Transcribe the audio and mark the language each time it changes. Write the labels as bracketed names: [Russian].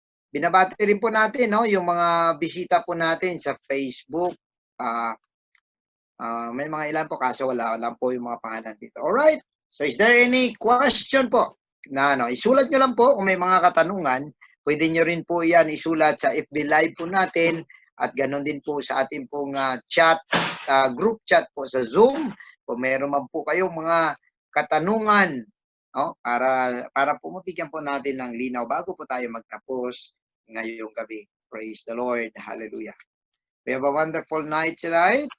[Filipino] Binabati rin po natin, no, yung mga bisita po natin sa Facebook. May mga ilan po kaso wala po yung mga pangalan dito. [English] Alright. So is there any question po? [Filipino] Isulat nyo lang po kung may mga katanungan. Pwede nyo rin po yan isulat sa FB Live po natin at ganoon din po sa ating pong chat, group chat po sa Zoom. Kung meron man po kayong mga katanungan, no, para po mabigyan po natin ng linaw bago po tayo magtapos ngayong gabi. [English] Praise the Lord. Hallelujah. We have a wonderful night tonight.